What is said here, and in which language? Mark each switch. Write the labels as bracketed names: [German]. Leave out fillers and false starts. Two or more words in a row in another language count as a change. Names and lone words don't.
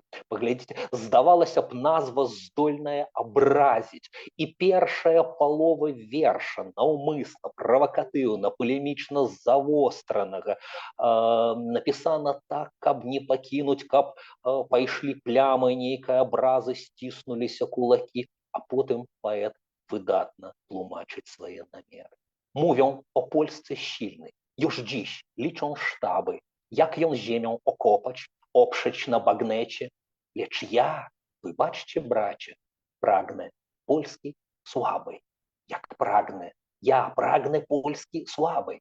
[Belarusian] Паглядзіце, здавалася б, назва здольная абразіць, і першая палова верша наўмысна правакатыўна, палемічна завостранага, напісана так, каб не пакінуць, каб пайшлі плямы, нейкай абразы, сціснуліся кулакі, а потым паэт выдатна тлумачыць свае намеры. [Polish] Mówią o Polsce silnej. Już dziś liczą sztaby, jak ją ziemią okopać, oprzeć na bagnecie. Lecz ja, wybaczcie bracie, pragnę Polski słabej. Jak pragnę, ja pragnę Polski słabej.